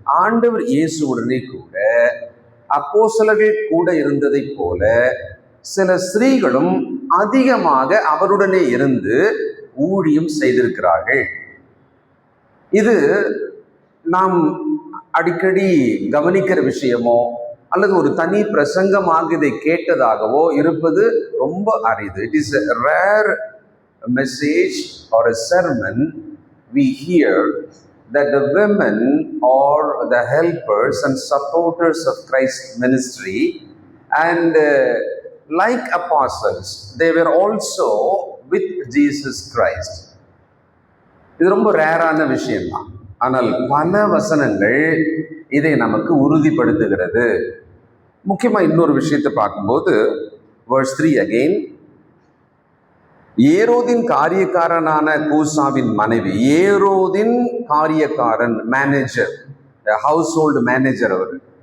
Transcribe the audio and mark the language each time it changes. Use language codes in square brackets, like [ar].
[ta] ஆண்டவர் இயேசுவுடனே கூட அப்போஸ்தலர்கள் கூட இருந்ததை போல சில ஸ்திரீகளும் அதிகமாக அவருடனே இருந்து ஊழியம் செய்திருக்கிறார்கள். இது நாம் அடிக்கடி கவனிக்கிற விஷயமோ அல்லது ஒரு தனி பிரசங்கமாக இதை கேட்டதாகவோ இருப்பது ரொம்ப அரிது. [en] It is a rare message or a sermon we hear that the women are the helpers and supporters of Christ's ministry, and like apostles they were also with Jesus Christ. [ta] இது ரொம்ப ரேரான விஷயம்தான். ஆனால் பல வசனங்கள் இதை நமக்கு உறுதிப்படுத்துகிறது. முக்கியமாக இன்னொரு விஷயத்தை பார்க்கும்போது [en] verse 3 again, [ta] ஏரோதின் காரியக்காரனான கூசாவின் மனைவி. ஏரோதின் காரியக்காரன், மேனேஜர், ஹவுஸ் ஹோல்டு மேனேஜர் அவர்.